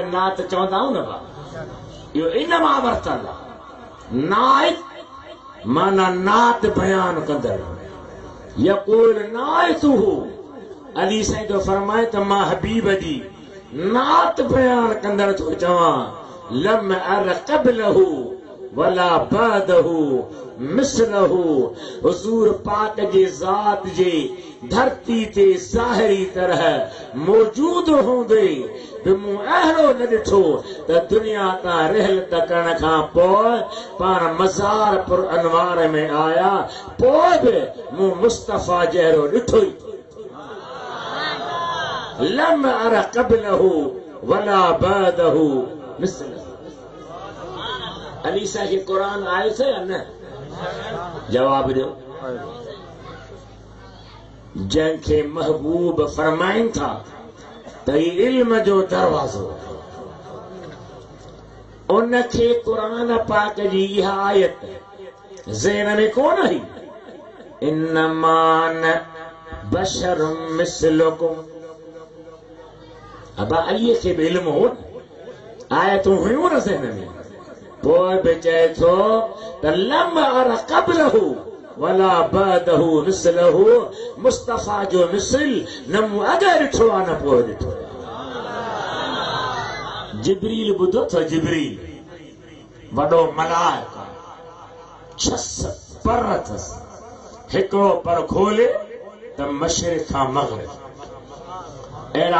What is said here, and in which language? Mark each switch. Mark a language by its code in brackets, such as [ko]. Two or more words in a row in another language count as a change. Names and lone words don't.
[sd] नात चवंदा आहियूं न भाउ इहो इन मां वरितल आहे नाइत माना नात बयान कंदड़ [ar] يقول ناعته [sd] अली साईं जो फरमाए त मां हबीब जी नात बयान कंदड़ थो चवां [ar] لم أر قبله ولا بعده مثله [sd] हुजूर पाक जे ज़ात जे धरती ते ज़ाहिरी तरह मौजूद हूंदे बि मूं अहिड़ो न ॾिठो त दुनिया तां रहलत करण खां पोइ पाण मज़ार पुर अनवार में आया पोइ बि मूं मुस्तफ़ा जहिड़ो ॾिठो ई [ar] لم أر قبله ولا بعده مثله [sd] अली साईं खे क़ुरान आयो थे या न जवाब ॾियो जंहिंखे महबूब फरमाइनि था त ही इल्म जो दरवाज़ो उनखे क़ुरान पाक जी इहा आयत ज़हन में कोन हुई [ar] إنما أنا بشر مثلكم [sd] अबा अलीअ खे बि इल्म हो आयतूं हुयूं न ज़हन में पोइ बि चए थो त [ar] لم أر قبله ولا بعده مثله [sd] मुस्तफ़ा जो मिसल न मूं अॻु ॾिठो आहे न पोइ ॾिठो जिब्रील ॿुधो अथव जिब्रील वॾो मलाइक 6 पर अथसि हिकिड़ो पर खोले त मशरिक़ खां मग़रिब अहिड़ा